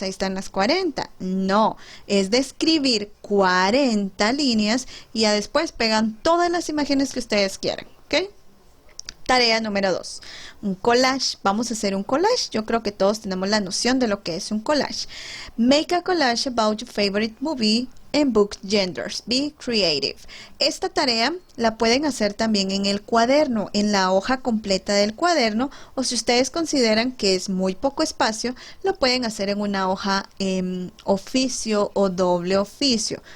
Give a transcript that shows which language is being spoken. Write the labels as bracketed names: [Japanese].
[Spanish] Ahí están las 40. No, es de escribir 40 líneas y ya después pegan todas las imágenes que ustedes quieran. ¿Ok? Tarea número 2. Un collage. Vamos a hacer un collage. Yo creo que todos tenemos la noción de lo que es un collage. [English] Make a collage about your favorite movie and book genders. Be creative. [Spanish] Esta tarea la pueden hacer también en el cuaderno, en la hoja completa del cuaderno, o si ustedes consideran que es muy poco espacio, lo pueden hacer en una hoja oficio o doble oficio.